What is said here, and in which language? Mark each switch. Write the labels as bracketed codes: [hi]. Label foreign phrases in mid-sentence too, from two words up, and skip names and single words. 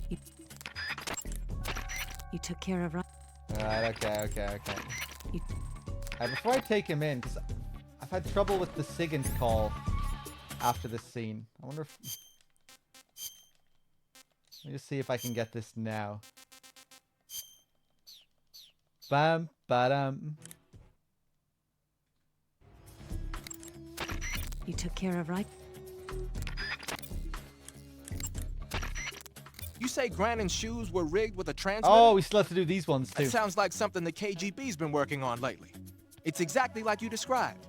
[en] You took care of... Alright, okay. You... Before I take him in, because I've had trouble with the SIGINT call. after this scene. I wonder if... Let me just see if I can get this now. Bam, ba-dum. You took care of right? You say Grannon's shoes were rigged with a transmitter? Oh, we still have to do these ones too. That sounds like something the KGB's been working on lately. It's exactly like you described.